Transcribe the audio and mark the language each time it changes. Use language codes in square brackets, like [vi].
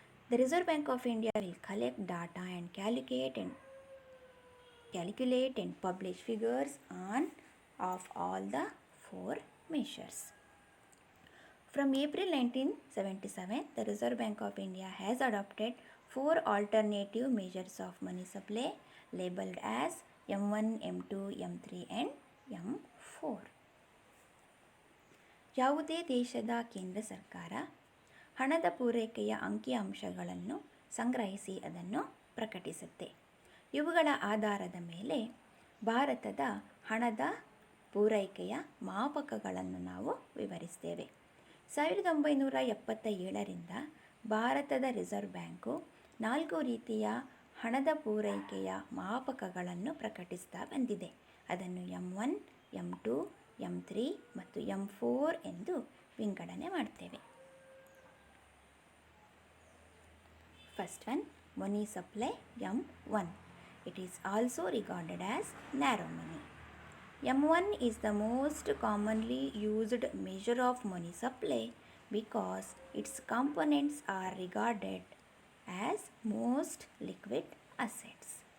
[en] The Reserve Bank of India will collect data and calculate and publish figures of all the 4 measures. From April 1977, the Reserve Bank of India has adopted 4 alternative measures of money supply labeled as M1, M2, M3 and M4. [kn] ಯಾವುದೇ ದೇಶದ ಕೇಂದ್ರ ಸರ್ಕಾರ ಹಣದ ಪೂರೈಕೆಯ ಅಂಕಿಅಂಶಗಳನ್ನು ಸಂಗ್ರಹಿಸಿ ಅದನ್ನು ಪ್ರಕಟಿಸುತ್ತೆ. ಇವುಗಳ ಆಧಾರದ ಮೇಲೆ ಭಾರತದ ಹಣದ ಪೂರೈಕೆಯ ಮಾಪಕಗಳನ್ನು ನಾವು ವಿವರಿಸ್ತೇವೆ. 1977ರಿಂದ ಭಾರತದ ರಿಸರ್ವ್ ಬ್ಯಾಂಕು 4 ರೀತಿಯ ಹಣದ ಪೂರೈಕೆಯ ಮಾಪಕಗಳನ್ನು ಪ್ರಕಟಿಸ್ತಾ ಬಂದಿದೆ. ಅದನ್ನು M1, M2, M3 ಮತ್ತು M4 ಎಂದು ವಿಂಗಡಣೆ ಮಾಡ್ತೇವೆ. [en] First one, money supply M1. It is also regarded as narrow money. M1 is the most commonly used measure of money supply because its components are regarded as most liquid assets.